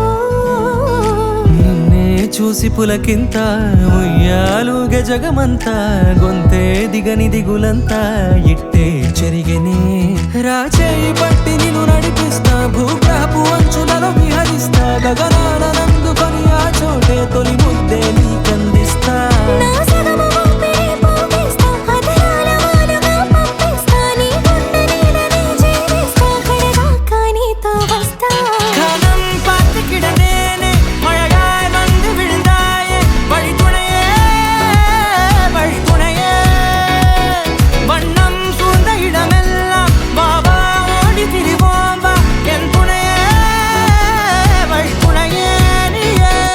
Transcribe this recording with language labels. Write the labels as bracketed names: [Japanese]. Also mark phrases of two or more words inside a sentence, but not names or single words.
[Telugu] నిన్నే చూసి పులకింత ఉయ్యాలుగే జగమంతా గొంతే దిగని దిగులంతా ఇట్టే చెరిగెనే రాచేయి పట్టి నిన్ను నడిపిస్తా భూగ్రహపు అంచులలో విహరిస్తా గగనాన నందుకొని ఆ చోటే తొలి ముద్దే నీకందిస్తా నా సగము ఊపిరి పోగేస్తా అదరాల వాలుగా పంపిస్తా నీ గుండె నీడనే జీవిస్తా కడదాకా నీతో వస్తా [Tamil] காலம் பார்த்துக்கிடனேனே மழையாய் வந்து விழுந்தாயே வழித்துணையே வழித்துணையே வண்ணம் சூழ்ந்த இடமெல்லாம் பாபா ஓடி திரிவோம் வா என் துணையே வழித்துணையே நீயே